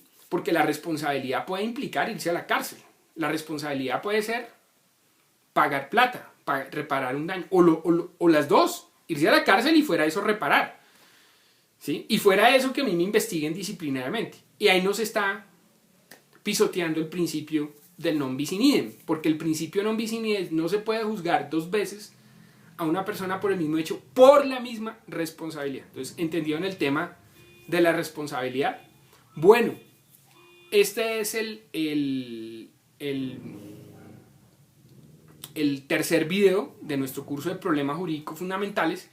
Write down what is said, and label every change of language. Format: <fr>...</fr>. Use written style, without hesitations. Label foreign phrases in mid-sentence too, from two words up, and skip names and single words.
<es>Porque la responsabilidad puede implicar irse a la cárcel. La responsabilidad puede ser pagar plata, reparar un daño. O las dos, irse a la cárcel y fuera eso reparar. ¿Sí? Y fuera eso que a mí me investiguen disciplinariamente. Y ahí no se está pisoteando el principio del</es> <la>non bis in idem,</la> <es>porque el principio</es> <la>non bis in idem</la> <es>no se puede juzgar dos veces a una persona por el mismo hecho, por la misma responsabilidad. Entonces, ¿entendieron el tema de la responsabilidad? Bueno, este es el tercer video de nuestro curso de problemas jurídicos fundamentales.</es>